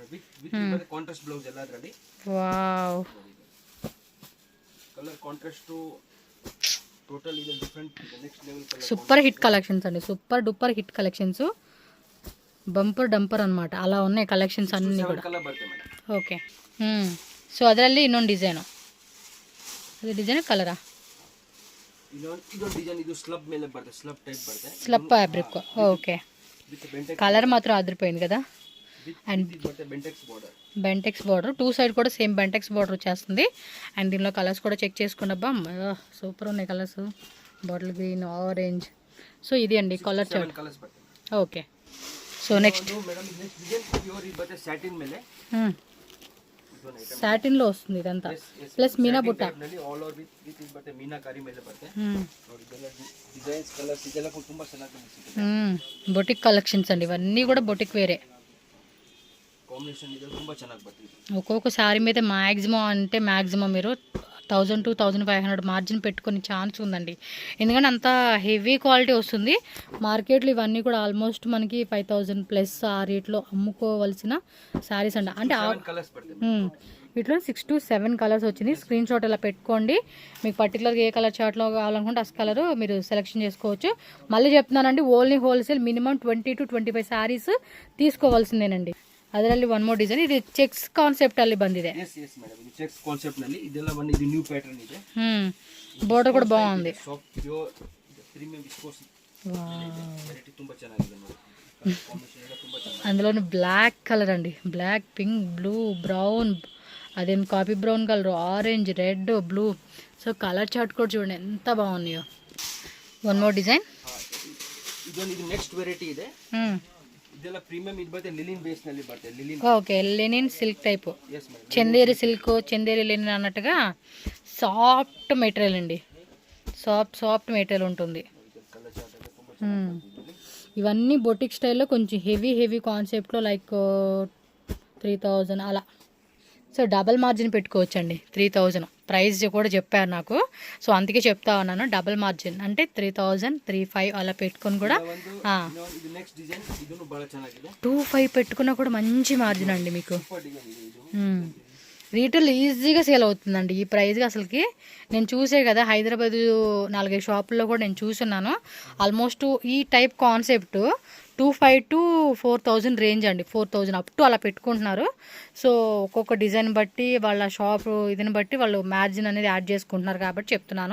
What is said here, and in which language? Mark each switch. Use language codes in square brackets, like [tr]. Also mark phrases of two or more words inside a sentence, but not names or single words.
[te] వావ్, [en] super hit collections [te] అండి. [en] super duper hit collections. bumper dumper [te] అనమాట. అలా ఉన్నాయి కలెక్షన్స్ అన్నీ కూడా. ఓకే. [kn] ಸೊ ಅದರಲ್ಲಿ ಇನ್ನೊಂದು ಡಿಸೈನು, ಅದು ಡಿಸೈನ್ ಕಲರಾ? ಇದೊಂದು ಡಿಸೈನ್, ಇದು ಸ್ಲಬ್ ಮೇಲೆ ಬರುತ್ತೆ, [en] slub type [kn] ಬರುತ್ತೆ, [en] slub fabric. [te] ఓకే, కలర్ మాత్రం అదిరిపోయింది కదా. అండ్ బెంటెక్స్ బార్డర్, బెంటెక్స్ బార్డర్ 2 సైడ్ కూడా సేమ్ బెంటెక్స్ బార్డర్ వచ్చేస్తుంది. అండ్ దీనిలో కలర్స్ కూడా చెక్ చేసుకోండి. అబ్బా సూపర్ ఉన్నాయి కలర్స్, [en] bottle green, [te] ఆరెంజ్. సో ఇది అండి [en] colour chart. [kn] కలర్స్ బರುತ್ತೆ. [en] okay, so next madam next design pure [kn] ఇది బರುತ್ತೆ సాటిన్ ಮೇಲೆ, [te] సాటిన్లో వస్తుంది ఇదంతా, ప్లస్ మీనా బుట్ట. [en] all over with [kn] ಇದು ಬರುತ್ತೆ ಮೀನಾಕಾರಿ ಮೇಲೆ ಬರುತ್ತೆ ನೋಡಿ. ಇದೆಲ್ಲ [en] designs colours [kn] ಇದೆಲ್ಲ ತುಂಬಾ ಚೆನ್ನಾಗಿ ಸಿಗುತ್ತೆ. [en] boutique collections [te] అండి ఇవన్నీ కూడా బొటిక్ వేరే. [kn] కాంబినేషన్ ఇది ತುಂಬಾ ಚೆನ್ನಾಗಿ ಬರುತ್ತೆ. [te] ఒక్కొక్క శారీ మీద మ్యాక్సిమం మీరు 1000 to 1500 మార్జిన్ పెట్టుకునే ఛాన్స్ ఉందండి. ఎందుకంటే అంత [en] heavy quality [te] వస్తుంది. మార్కెట్లో ఇవన్నీ కూడా ఆల్మోస్ట్ మనకి 5000 ప్లస్ ఆ రేట్లో అమ్ముకోవాల్సిన శారీస్ అండి. అంటే వీటిలో 6 to 7 కలర్స్ వచ్చింది. [en] screen shot [te] ఇలా పెట్టుకోండి. మీకు పర్టికులర్గా ఏ కలర్ చార్ట్లో కావాలనుకుంటే ఆ కలర్ మీరు సెలెక్షన్ చేసుకోవచ్చు. మళ్ళీ చెప్తున్నానండి, [en] only wholesale minimum 20 to 25 sarees [te] తీసుకోవాల్సిందేనండి. [kn] ಅದರಲ್ಲಿ [en] one more design, [kn] ಇದು [en] checks concept [kn] ಅಲ್ಲಿ ಬಂದಿದೆ. [en] yes yes madam, [kn] ಇದು [en] checks concept [kn] ನಲ್ಲಿ ಇದೆಲ್ಲ ಬಂದು ಇದು [en] new pattern [kn] ಇದೆ. ಬಾರ್ಡರ್ ಕೂಡ ಬಾగుంది. [en] soft pure premium viscose variety [kn] ತುಂಬಾ ಚೆನ್ನಾಗಿದೆ ನೋಡಿ. ಕಾಂಬಿನೇಷನ್ ಎಲ್ಲ ತುಂಬಾ ಚೆನ್ನಾಗಿದೆ. [te] అందులోని [en] black colour [te] అండి, బ్లాక్, పింక్, బ్లూ, బ్రౌన్, అదేం [en] coffee brown colour, [te] ఆరెంజ్, రెడ్, బ్లూ. సో [en] colour chart [te] కూడా చూడండి ఎంత బాగున్నాయో. [en] one more design, [kn] ಇದು [en] next variety [kn] ಇದೆ. ಇದೆಲ್ಲ ಪ್ರೀಮಿಯಂ ಇದು ಬರುತ್ತೆ, [en] linen base [kn] ನಲ್ಲಿ ಬರುತ್ತೆ. ಲಿಲಿನ್, [en] okay, linen silk type, yes madam, [te] చందేరి సిల్క్, చందేరి లెనిన్ అన్నట్టుగా [en] soft material [te] అండి. [en] soft material [te] ఉంటుంది. [en] colour chart [te] అయితే [kn] ತುಂಬಾ ಚೆನ್ನಾಗಿದೆ. [te] ఇవన్నీ బొటిక్ స్టైల్లో కొంచెం హెవీ కాన్సెప్ట్లో లైక్ 3000 అలా. సో [en] double margin [te] పెట్టుకోవచ్చండి. 3000 ప్రైస్ కూడా చెప్పారు నాకు, సో అందుకే చెప్తా ఉన్నాను. [en] double margin [te] అంటే 3000, 35 అలా పెట్టుకొని కూడా [kn] ಇದು [en] next design, [kn] ಇದನ್ನು ಬಹಳ ಚೆನ್ನಾಗಿದೆ. [te] 25 పెట్టుకున్నా కూడా మంచి మార్జిన్ అండి మీకు. [en] super design [kn] ಇದೆ ಇದು. [te] రీటైల్ ఈజీగా సేల్ అవుతుందండి ఈ ప్రైస్కి. అసలుకి నేను చూసే కదా హైదరాబాద్ 4-5 షాపుల్లో కూడా నేను చూస్తున్నాను. ఆల్మోస్ట్ ఈ [en] type concept [te] 2500 to 4000 రేంజ్ అండి. 4000 [en] up to [te] అలా పెట్టుకుంటున్నారు. సో ఒక్కొక్క డిజైన్ బట్టి వాళ్ళ షాప్ ఇదిని బట్టి వాళ్ళు మార్జిన్ అనేది యాడ్ చేసుకుంటున్నారు కాబట్టి చెప్తున్నాను.